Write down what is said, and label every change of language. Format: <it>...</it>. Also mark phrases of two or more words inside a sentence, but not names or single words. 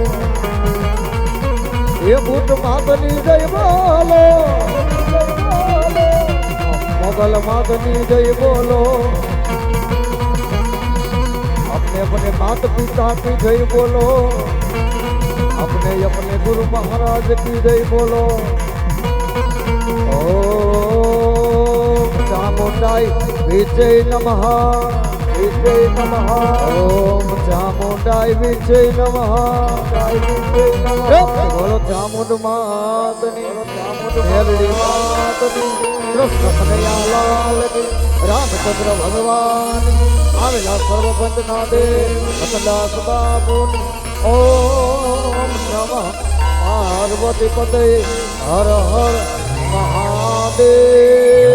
<hi>ये भूत मातनी जय बोलो मोगल मातनी जय बोलो अपने अपने माता पिता की जय बोलो अपने अपने गुरु महाराज की जय बोलो ओ</hi> <sa>चामुंडाय विजय नमः विजय नमः ओम चामुंडाय विजय नमः</sa> <gu>બોલો ચામુંડ માતની મેલડી માતની</gu> <hi>कृष्ण कन्हैया लाल की</hi> <gu>રામચંદ્ર ભગવાન આવેલા સર્વપંચના દેવ મતદાસ બાપુની</gu> <sa>ओम नमः पार्वती पदे हर हर महादेव</sa>